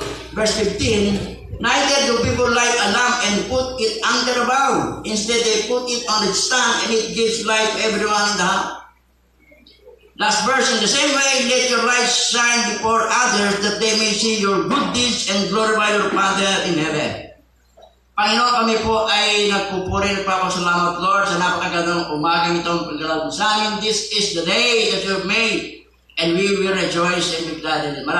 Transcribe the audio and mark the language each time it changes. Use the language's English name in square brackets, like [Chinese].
[English] Verse 15, neither do people light a lamp and put it under a bowl. Instead, they put it on its stand, and it gives light to everyone in the house. Last verse, in the same way, let your light shine before others, that they may see your good deeds and glorify your Father in heaven. [Filipino] Panginoon, kami po ay nagpupuri pa ako salamat, Lord, sa napakagandang umagang itong pagkalab sa amin. [English] This is the day that you have made, and we will rejoice and be glad in it.